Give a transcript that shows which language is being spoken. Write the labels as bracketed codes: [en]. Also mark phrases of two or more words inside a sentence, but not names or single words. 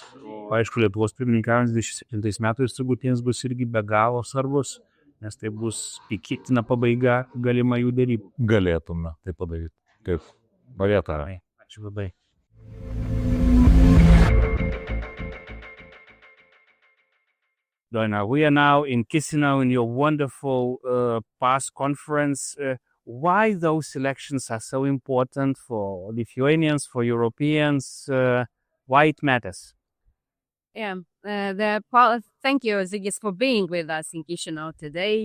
[lt] Aišku, Lietuvos pirmininkavimas 27 metais turbūt jiems bus irgi be galo svarbus, nes tai bus tikėtina pabaiga galima jų dėrybų. Galėtume tai padaryti. Kaip norėtume. Ačiū labai. Doina, [en] we are now in Chisinau in your wonderful past conference. Why those elections are so important for Lithuanians, for Europeans? Why it matters? Yeah, thank you, Zigis, for being with us in Chisinau today.